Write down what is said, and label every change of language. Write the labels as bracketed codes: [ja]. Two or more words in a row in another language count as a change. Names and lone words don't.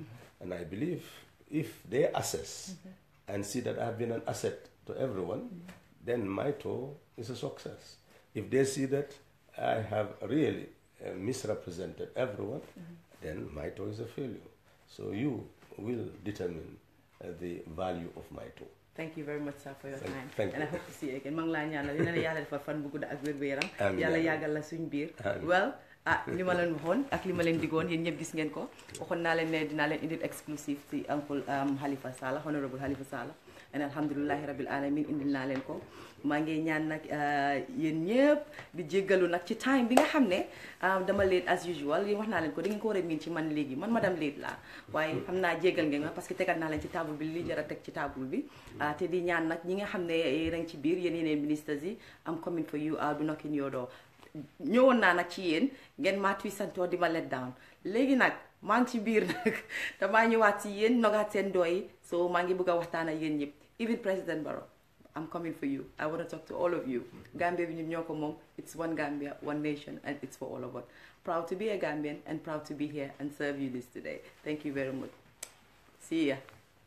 [en] And I believe if they assess and see that I have been an asset to everyone, then my tour is a success. If they see that I have really misrepresented everyone, then my tour is a failure. So you will determine the value of my tour. Thank you very much, sir, for your time. Thank and you. I hope to see you again. [wo] Mang la ñaanal dina la yàlla defal fan bu gudd ak wér-gu-yaram. Yàlla yàggal la suñ biir. Well, li ma leen waxoon ak li ma leen digoon yéen ñëpp gis ngeen ko. Waxoon naa leen ne dinaa leen indil exclusive ci Uncle Halifa Sallah, Honorable Halifa Sallah. And [ar] alhamdulillahi rabbil alamin [wo] indil naa leen ko. Maa ngi ñaan nag yéen ñëpp di jéggalu nag ci time bi nga xam ne dama [en] late as usual [wo] yi wax naa leen ko da ngeen ko war a miin ci man léegi man madame late laa waaye xam naa jéggal ngeen ma parce que tegal naa leen ci table bi li jar a teg ci table bi te di ñaan nag ñi nga xam ne yéen ci biir yéen yeneen ministres yi [en] am coming for you I'll be knocking your door [wo] ñëwoon naa nag ci yéen ngeen maa tuy santoo di ma [en] let down [wo] léegi nag maa ngi ci biir nag damaa ñëwaat ci yéen nogaat seen doo yi so maa ngi bëgg a waxtaan ak yéen ñëpp [en] even President Barrow I'm coming for you. I want to talk to all of you. Gambia, it's one Gambia, one nation, and it's for all of us. Proud to be a Gambian and proud to be here and serve you this today. Thank you very much. See ya.